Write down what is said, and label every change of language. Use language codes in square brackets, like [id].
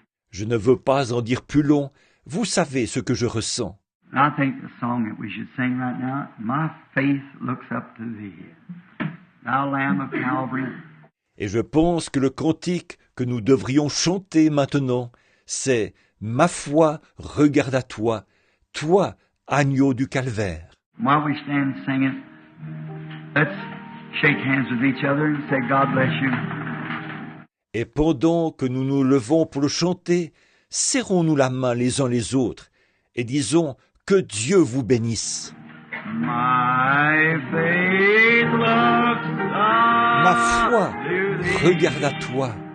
[fr] Je ne veux pas en dire plus long, vous savez ce que je ressens. [en] And I think the song that we should sing right now, My faith looks up to thee, thou Lamb of Calvary. [fr] Et je pense que le cantique que nous devrions chanter maintenant, c'est « Ma foi regarde à toi, toi, agneau du calvaire ». [en] While we stand singing, let's shake hands with each other and say, God bless you. [fr] Et pendant que nous nous levons pour le chanter, serrons-nous la main les uns les autres et disons que Dieu vous bénisse. [en] My faith looks [fr] Ma foi regarde à toi.